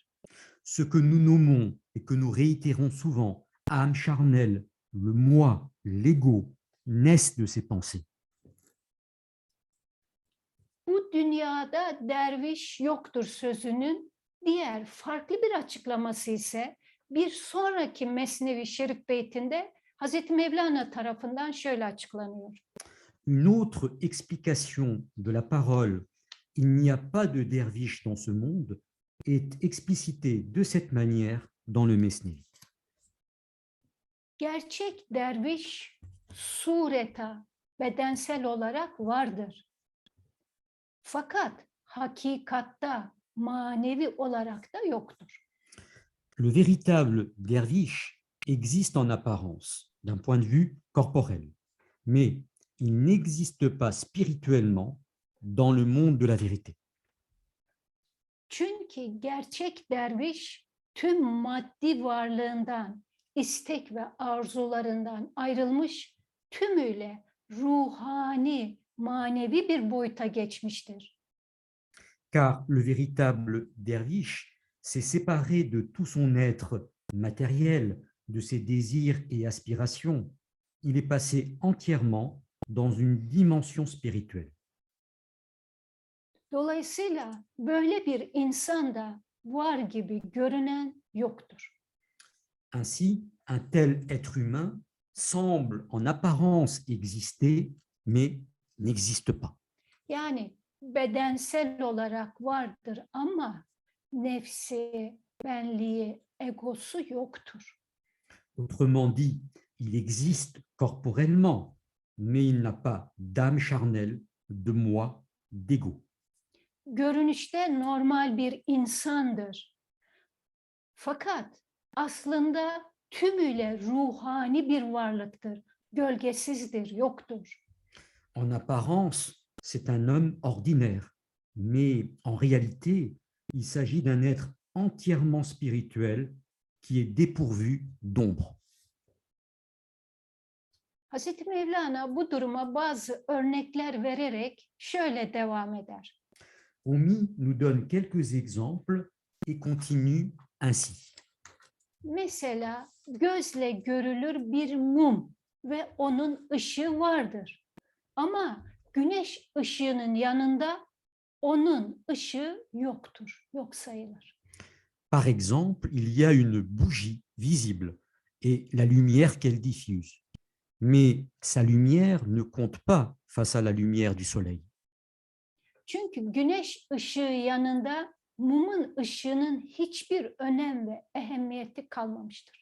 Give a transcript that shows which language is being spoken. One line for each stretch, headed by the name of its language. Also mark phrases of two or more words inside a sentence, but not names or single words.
French: Ce que nous nommons et que nous réitérons souvent, âme charnelle, le moi, l'ego, naissent de ces pensées.
Turkish: Bu dünyada derviş yoktur sözünün diğer farklı bir açıklaması ise bir sonraki Mesnevi Şerif beytinde Hazreti Mevlana tarafından şöyle açıklanıyor.
French: Une autre explication de la parole « il n'y a pas de derviche dans ce monde » est explicitée de cette manière dans le Mesnevi.
Turkish: Gerçek derviş sureta, bedensel olarak vardır. Fakat hakikatta manevi olarak da yoktur.
French: Le véritable derviche existe en apparence, d'un point de vue corporel, mais il n'existe pas spirituellement dans le monde de la vérité.
Turkish: Çünkü gerçek derviş tüm maddi varlığından, istek ve arzularından ayrılmış, tümüyle ruhani, manevi bir boyuta geçmiştir.
French: Car le véritable derviche s'est séparé de tout son être matériel, de ses désirs et aspirations. Il est passé entièrement dans une dimension spirituelle.
Turkish: Dolayısıyla böyle bir insan da var gibi görünen yoktur.
French: Ainsi, un tel être humain semble en apparence exister, mais n'existe pas.
Turkish: Yani bedensel olarak vardır ama nefsi, benliği, egosu yoktur.
French: Autrement dit, il existe corporellement, mais il n'a pas d'âme charnelle, de moi, d'ego.
Turkish: Görünüşte normal bir insandır. Fakat aslında tümüyle ruhani bir varlıktır. Gölgesizdir, yoktur.
French: En apparence, c'est un homme ordinaire, mais en réalité, il s'agit d'un être entièrement spirituel qui est dépourvu d'ombre.
Turkish: Hazreti Mevlana bu duruma bazı örnekler vererek şöyle devam eder.
French: Rumi nous donne quelques exemples et continue ainsi.
Turkish: Mesela gözle görülür bir mum ve onun ışığı vardır. Ama güneş ışığının yanında onun ışığı yoktur, yok sayılır.
French: Par exemple, il y a une bougie visible et la lumière qu'elle diffuse. Mais sa lumière ne compte pas face à la lumière du soleil.
Turkish: Çünkü güneş ışığı yanında mumun ışığının hiçbir önem ve ehemmiyeti kalmamıştır.